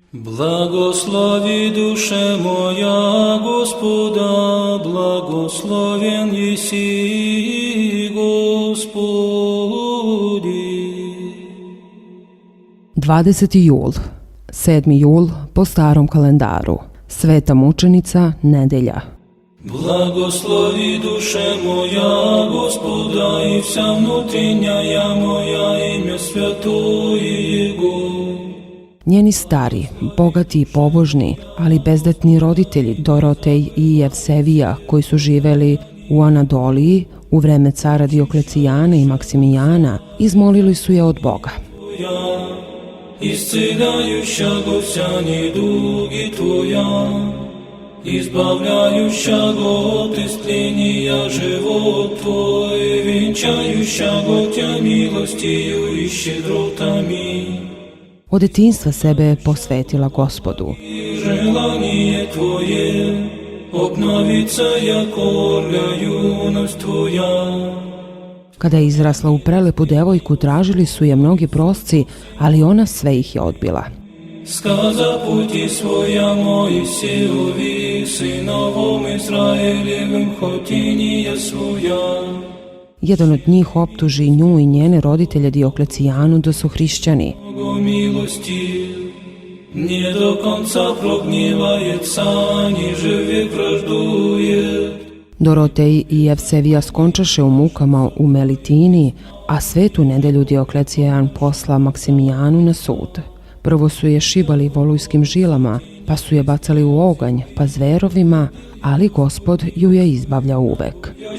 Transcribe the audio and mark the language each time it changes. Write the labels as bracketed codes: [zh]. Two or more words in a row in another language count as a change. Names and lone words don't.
[cu] Благослови душе моя Господа, благословен еси Господи. [sr] 20. jul, 7. jul po starom kalendaru, Sveta mučenica, nedelja. [cu] Благослови душе моя Господа и вся внутренняя моя имя святое Его. [sr] Njeni stari, bogati i pobožni, ali bezdatni roditelji Dorotej i Jevsevija, koji su živeli u Anadoliji u vreme cara Dioklecijana i Maksimijana, izmolili su je od Boga. [cu] Исцеляющего вся недуги Твоя, избавляющего от истления живот Твой, венчающего Тя милостью и щедротами. [sr] Od detinjstva sebe posvetila Gospodu. [cu] Желание Твое обновится, яко орля юность Твоя. [sr] Kada je izrasla u prelepu devojku, tražili su je mnogi prosci, ali ona sve ih je odbila. [cu] Сказа пути своя Моисееві, синовом Израилевим хотіння своя. [sr] Jedan od njih optuži nju i njene roditelje Dioklecijanu da su hrišćani. [cu] Много милости, не до конца прогневается, ниже век враждует. [sr] Dorotej i Jevsevija skončaše u mukama u Melitini, a svetu nedelju Dioklecijan posla Maksimijanu na sud. Prvo su je šibali volujskim žilama, pa su je bacali u oganj, pa zverovima, ali Gospod ju je izbavljao uvek.